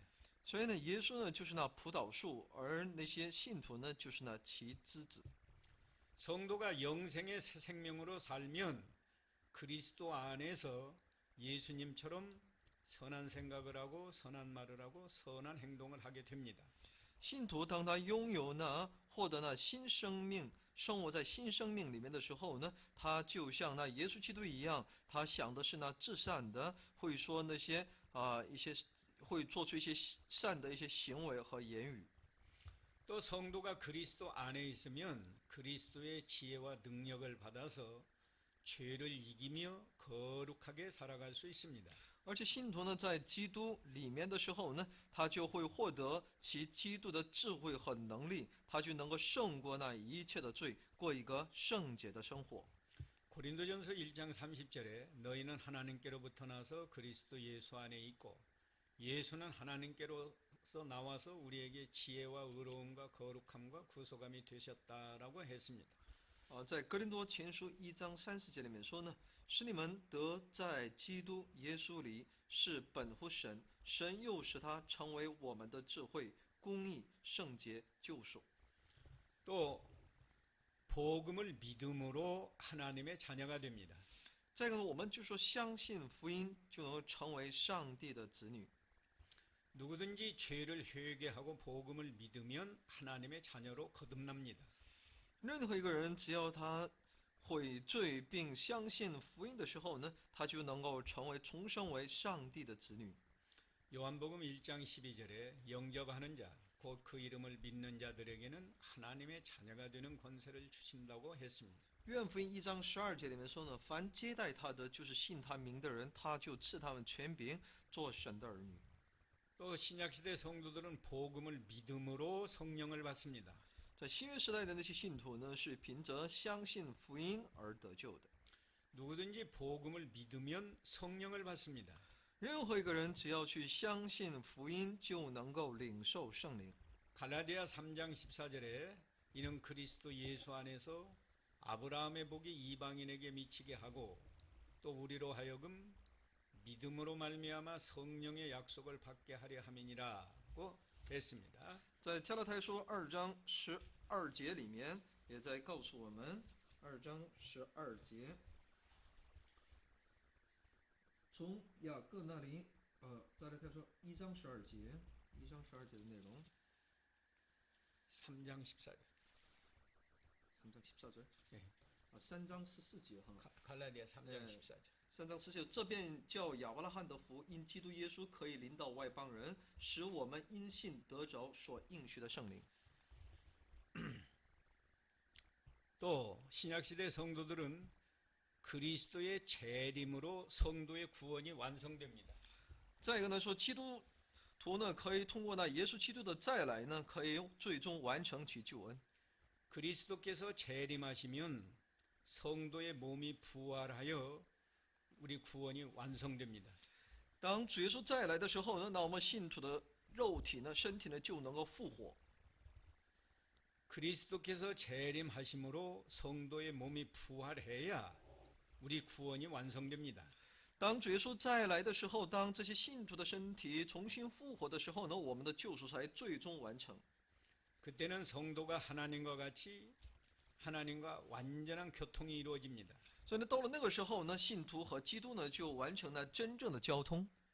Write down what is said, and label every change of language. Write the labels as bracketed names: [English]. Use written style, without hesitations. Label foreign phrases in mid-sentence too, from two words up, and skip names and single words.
[Chinese] 所以呢，耶稣呢就是那葡萄树，而那些信徒呢就是那其枝子。 [Korean] 성도가 영생의 새 생명으로 살면 그리스도 안에서 예수님처럼 선한 생각을 하고 선한 말을 하고 선한 행동을 하게 됩니다. [Chinese] 信徒当他拥有那获得那新生命，生活在新生命里面的时候呢，他就像那耶稣基督一样，他想的是那至善的，会说那些会做出一些善的一些行为和言语。 [Korean] 또 성도가 그리스도 안에 있으면 그리스도의 지혜와 능력을 받아서 죄를 이기며 거룩하게 살아갈 수 있습니다. [Chinese] 而且信徒呢，在基督里面的时候呢，他就会获得其基督的智慧和能力，他就能够胜过那一切的罪，过一个圣洁的生活。 [Korean] 고린도전서 1장 30절에 너희는 하나님께로부터 나서 그리스도 예수 안에 있고 예수는 하나님께로서 나와서 우리에게 지혜와 의로움과 거룩함과 구속함이 되셨다라고 했습니다. [Chinese] 在哥林多前书1章30节里面说呢，使你们得在基督耶稣里是本乎神，神又使他成为我们的智慧、公义、圣洁、救赎。 [Korean] 또 복음을 믿음으로 하나님의 자녀가 됩니다. [Chinese] 再一个呢，我们就说相信福音就能成为上帝的子女。 [Korean] 누구든지 죄를 회개하고 복음을 믿으면 하나님의 자녀로 거듭납니다. [Chinese] 任何一个人只要他悔罪并相信福音的时候呢，他就能够重生为上帝的子女。 [Korean] 요한복음 1장 12절에 영접하는 자, 곧 그 이름을 믿는 자들에게는 하나님의 자녀가 되는 권세를 주신다고 했습니다. [Chinese] 约翰福音1章12节里面说呢，凡接待他的，就是信他名的人，他就赐他们权柄，做神的儿女。 [Korean] 또 신약시대 성도들은 복음을 믿음으로 성령을 받습니다. [Chinese] 在新约时代的那些信徒呢，是凭着相信福音而得救的。 [Korean] 누구든지 복음을 믿으면 성령을 받습니다. [Chinese] 任何一个人只要去相信福音，就能够领受圣灵。 [Korean] 갈라디아 3장 14절에 이는 그리스도 예수 안에서 아브라함의 복이 이방인에게 미치게 하고 또 우리로 하여금 믿음으로 말미암아 성령의 약속을 받게 하려 함이니라고 했습니다. [Chinese] 在加拉太书2章12节里面，也在告诉我们，2章12节，从雅各那里，加拉太书1章12节，1章12节的内容， [Korean] 3장 14절. [Chinese] 3 章14节， [Korean] 네. [Chinese] 3章14节哈。 [Korean] 갈라디아 3장 네. 14절. [Chinese] 3 章14节，这便叫亚伯拉罕的福，因基督耶稣可以临到外邦人，使我们因信得着所应许的圣灵。 [Korean] 또 신약시대 성도들은 그리스도의 재림으로 성도의 구원이 완성됩니다. [Chinese] 再一个呢，说基督徒呢，可以通过那耶稣基督的再来呢，可以最终完成其救恩。 [Korean] 그리스도께서 재림하시면 성도의 몸이 부활하여 우리 구원이 완성됩니다. [Chinese] 当主耶稣再来的时候呢，那我们信徒的肉体呢、身体呢，就能够复活。 [Korean] 그리스도께서 재림하심으로 성도의 몸이 부활해야 우리 구원이 완성됩니다. [Chinese] 当主耶稣再来的时候，当这些信徒的身体重新复活的时候呢，我们的救赎才最终完成。 [Korean] 그때는 성도가 하나님과 같이 하나님과 완전한 교통이 이루어집니다. [Chinese] 所以呢，到了那个时候呢，信徒和基督呢，就完成了真正的交通。